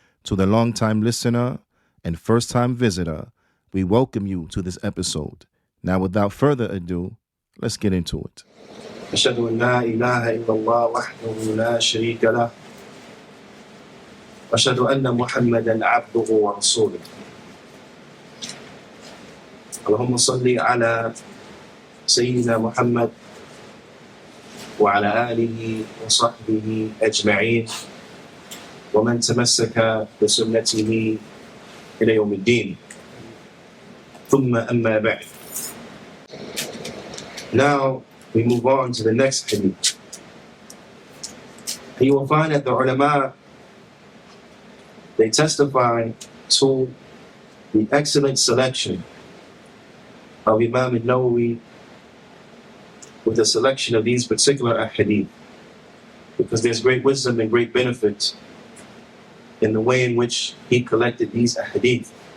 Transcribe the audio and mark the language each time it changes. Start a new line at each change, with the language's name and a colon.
English: To the long-time listener and first-time visitor, we welcome you to this episode. Now, without further ado, let's get into it.
Arabic: أشهد أن لا إله إلا الله وحده لا شريك له وأشهد أن محمدا عبده ورسوله اللهم صل على سيدنا محمد وعلى آله وصحبه أجمعين ومن تمسك بسنته إلى يوم الدين ثم أما بعد.
English: Now we move on to the next hadith. You will find that the ulama, they testify to the excellent selection of Imam al-Nawawi with the selection of these particular hadith, because there's great wisdom and great benefit in the way in which he collected these hadith.